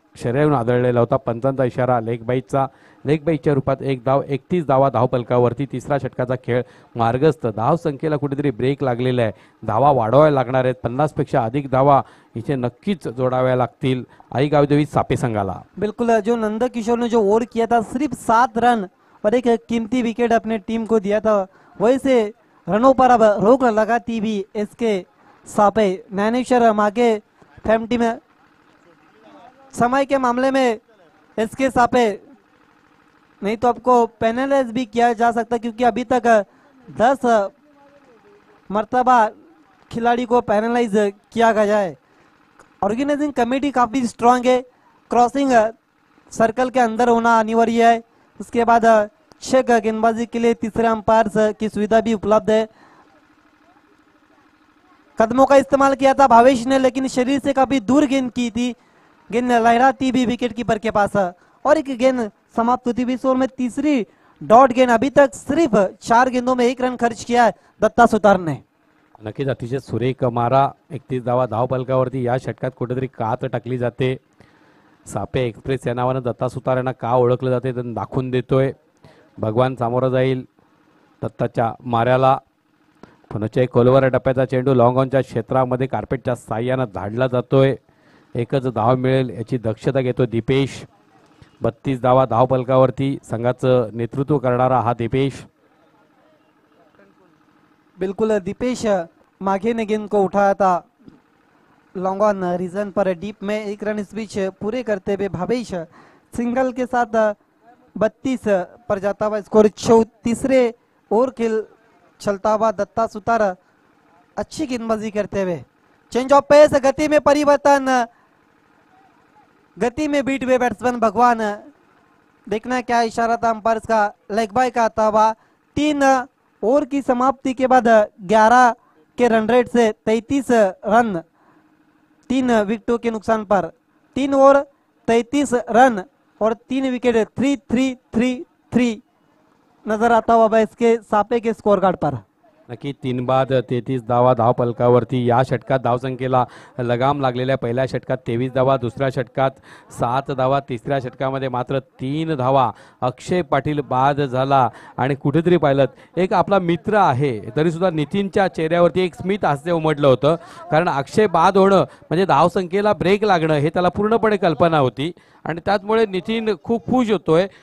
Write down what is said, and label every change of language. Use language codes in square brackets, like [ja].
[mr] शरीरावरून आदळलेला होता. पंचांचा इशारा leg बाईटचा. Leg बाईटच्या रूपात 1 धाव. 31 धावा धाव फलकावरती. तिसरा षटकाचा खेळ मार्गस्थ. धाव संख्येला कुठेतरी ब्रेक लागलेला आहे. धावा वाढवायला लागणार आहेत. 50 पेक्षा अधिक धावा इथे नक्कीच जोडाव्या लागतील आई गावदेवी सापे संघाला. [hi] बिल्कुल, जो नंद किशोर ने जो ओवर किया था सिर्फ 7 रन और एक कीमती विकेट अपने टीम को दिया था, वैसे रनों पर अब रोक लगाती भी एसके सापे. ज्ञानेश्वर मागे फैम टीम समय के मामले में एसके सापे नहीं तो आपको पेनलाइज भी किया जा सकता, क्योंकि अभी तक 10 मर्तबा खिलाड़ी को पेनलाइज किया गया है. ऑर्गेनाइजिंग कमेटी काफ़ी स्ट्रांग है. क्रॉसिंग सर्कल के अंदर होना अनिवार्य है. उसके बाद चेक गेंदबाजी के लिए तीसरे अंपायर की सुविधा भी उपलब्ध है. कदमों का इस्तेमाल किया था भावेश ने, लेकिन शरीर से काफी दूर गेंद की थी, गेंद लहराती भी विकेट कीपर के पास और एक गेंद समाप्त होती हुई। ओवर में तीसरी डॉट गेंद। अभी तक सिर्फ 4 गेंदों में 1 रन खर्च किया है दत्ता सुतार ने। [mr] नक्कीच अतिशय सुरेख मारा, 31 धावा धावफलकावरती। या षटकात कुठेतरी कात टाकली जाते। सापे एक्सप्रेस या नावानं दत्ता सुतार यांना का ओळखलं जाते ते दाखवून देतोय। भगवान सामोरं जाईल दत्ताच्या माऱ्याला। पुन्हा एक खोलवर टप्प्याचा चेंडू लॉंग ऑनच्या क्षेत्रामध्ये कार्पेटच्या साह्यानं धाडला जातोय। एकच धाव मिळेल याची दक्षता घेतो दीपेश। 32 धावा धावफलकावरती संघाचं नेतृत्व करणारा हा दीपेश। [hi] बिल्कुल दीपेश माघे ने गेंद को उठाया था लॉन्ग ऑन रीजन पर डीप में। 1 रन इस बीच पूरे करते हुए भावेश सिंगल के साथ 32 पर जाता हुआ स्कोर। तीसरे ओवर खेल चलता हुआ दत्ता सुतार अच्छी गेंदबाजी करते हुए। चेंज ऑफ पेस, गति में परिवर्तन, गति में बीट हुए बैट्समैन भगवान। देखना क्या इशारा था अंपायर का, लेग बाय का आता हुआ। 3 ओवर की समाप्ति के बाद 11 के रन रेट से 33 रन 3 विकेटों के नुकसान पर। 3 ओवर 33 रन और 3 विकेट 3-3-3-3 नजर आता हुआ इसके सापे के स्कोर कार्ड पर। [mr] नक्की 3 बाद 33 धावा धावफलकावरती। या षटकात धावसंख्येला लगाम लागलेल्या पहिल्या षटकात 23 धावा, दुसऱ्या षटकात 7 धावा, तिसऱ्या षटकामध्ये मात्र 3 धावा। अक्षय पाटील बाद झाला आणि कुठेतरी पाहिलं एक आपला मित्र आहे तरी सुद्धा नितीनच्या चेहऱ्यावरती एक स्मित हास्य उमटलं होतं, कारण अक्षय बाद होणं म्हणजे धावसंख्येला ब्रेक लागणं हे त्याला पूर्णपणे कल्पना होती आणि त्याचमुळे नितीन खूप खुश होतोय।